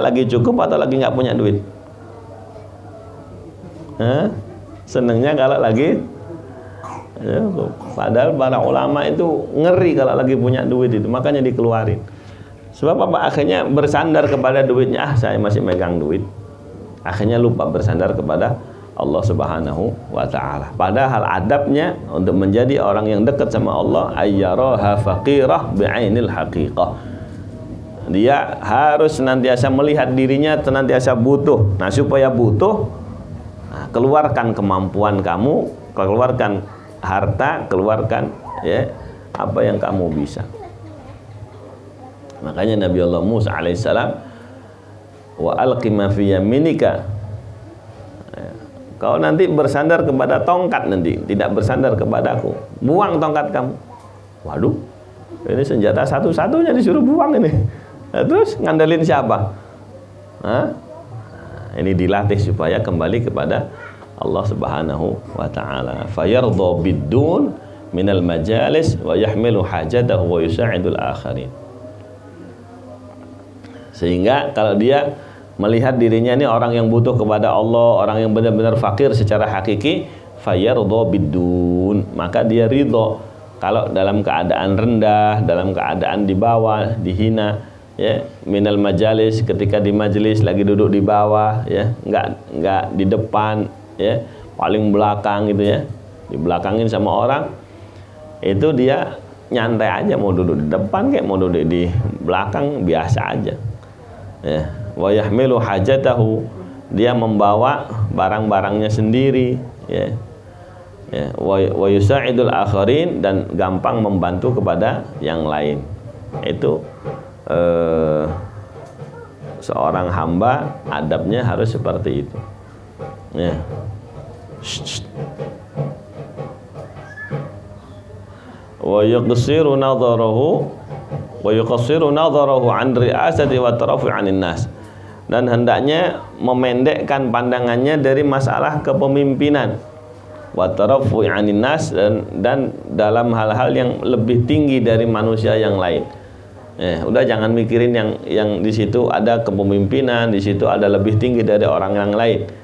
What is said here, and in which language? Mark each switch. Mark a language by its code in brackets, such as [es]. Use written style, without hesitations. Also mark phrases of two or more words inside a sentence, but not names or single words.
[id] Lagi cukup atau lagi nggak punya duit? Senengnya kalau lagi, ya, padahal para ulama itu ngeri kalau lagi punya duit itu, makanya dikeluarin. Sebab apa? Akhirnya bersandar kepada duitnya. Saya masih megang duit. Akhirnya lupa bersandar kepada Allah [ar] سبحانه وتعالى. [id] Padahal adabnya untuk menjadi orang yang dekat sama Allah [ar] أن يراها فقيرة بعين الحقيقة. [id] Dia harus senantiasa melihat dirinya senantiasa butuh. Nah, supaya butuh, keluarkan kemampuan kamu, keluarkan harta, keluarkan ya apa yang kamu bisa. [ar] Makanya نبي الله Musa عليه السلام، وألق ما في يمينك. [id] Kau nanti bersandar kepada tongkat, nanti tidak bersandar kepadaku. Buang tongkat kamu. Waduh, ini senjata satu-satunya disuruh buang ini. Nah, terus ngandelin siapa? Hah? Ini dilatih supaya kembali kepada Allah [ar] سبحانه وتعالى. فيرضى بالدون من المجالس ويحمل حاجته ويساعد الآخرين. [id] Sehingga kalau dia melihat dirinya ini orang yang butuh kepada Allah, orang yang benar-benar fakir secara hakiki, [ar] فيرضى بالدون, [id] maka dia ridho kalau dalam keadaan rendah, dalam keadaan di bawah, dihina, ya, [ar] من المجالس, [id] ketika di majelis lagi duduk di bawah, ya, enggak di depan, ya, paling belakang gitu ya, dibelakangin sama orang, itu dia nyantai aja, mau duduk di depan kayak mau duduk di belakang biasa aja, ya. [ar] ويحمل حاجته, [id] dia membawa barang-barangnya sendiri, ya. Ya, [ar] ويساعد الآخرين, [id] dan gampang membantu kepada yang lain. Itu seorang hamba adabnya harus seperti itu, ya. [ar] ويقصر نظره ويقصر نظره عن الرياسة والترفع عن الناس, [id] dan hendaknya memendekkan pandangannya dari masalah kepemimpinan, [ar] والترفع عن الناس, [id] dan dalam hal-hal yang lebih tinggi dari manusia yang lain. Udah jangan mikirin yang di situ ada kepemimpinan, di situ ada lebih tinggi dari orang yang lain.